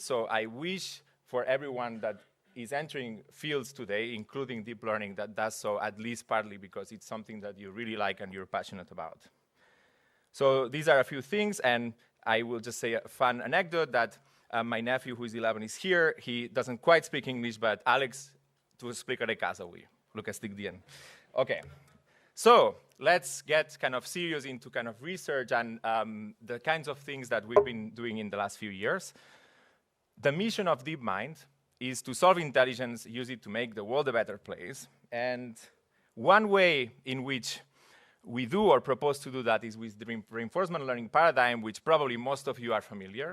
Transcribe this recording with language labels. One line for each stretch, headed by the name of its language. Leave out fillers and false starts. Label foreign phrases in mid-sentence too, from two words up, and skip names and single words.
English: So I wish for everyone that is entering fields today, including deep learning, that does so at least partly because it's something that you really like and you're passionate about. So these are a few things, and I will just say a fun anecdote that my nephew, who is 11, is here. He doesn't quite speak English, but Alex,
Catalan: tu explicaré casa avui. Lo que estic dient.
English: Okay. So let's get kind of serious into kind of research and the kinds of things that we've been doing in the last few years. The mission of DeepMind is to solve intelligence, use it to make the world a better place. And one way in which we do or propose to do that is with the reinforcement learning paradigm, which probably most of you are familiar.